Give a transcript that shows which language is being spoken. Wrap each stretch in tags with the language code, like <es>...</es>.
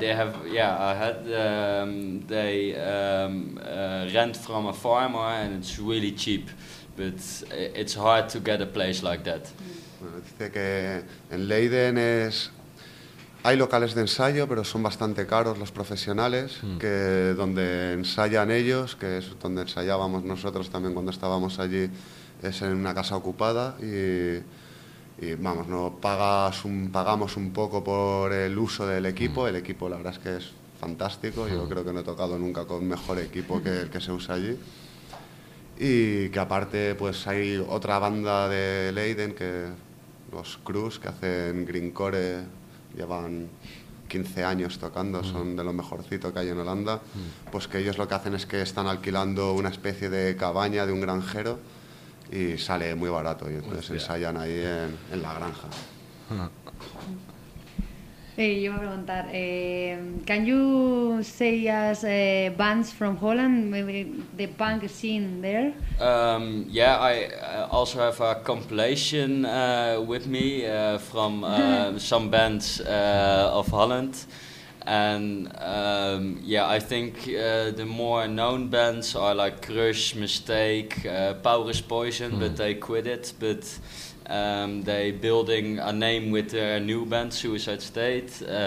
<en>They have, yeah, a hut. They rent from a farmer and it's really cheap, but it's hard to get a place like that.</en> <es>Dice que en Leiden es... Hay locales de ensayo, pero son bastante caros los profesionales, que donde ensayan ellos, que es donde ensayábamos nosotros también cuando estábamos allí, es en una casa ocupada y vamos, no pagas pagamos un poco por el uso del equipo. El equipo la verdad es que es fantástico, yo creo que no he tocado nunca con mejor equipo que el que se usa allí. Y que aparte pues hay otra banda de Leiden, que los Cruz, que hacen greencore. Llevan 15 años tocando, son de lo mejorcito que hay en Holanda. Pues que ellos lo que hacen es que están alquilando una especie de cabaña de un granjero y sale muy barato y entonces ensayan ahí en la granja.</es> <en>Hey, yo me voy a preguntar, can you say us bands from Holland, maybe the punk scene there? Yeah, I also have a compilation with me from some bands of Holland, and yeah, I think the more known bands are like Crush, Mistake, Power is Poison, but they quit it, but they building a name with their new band Suicide State.</en>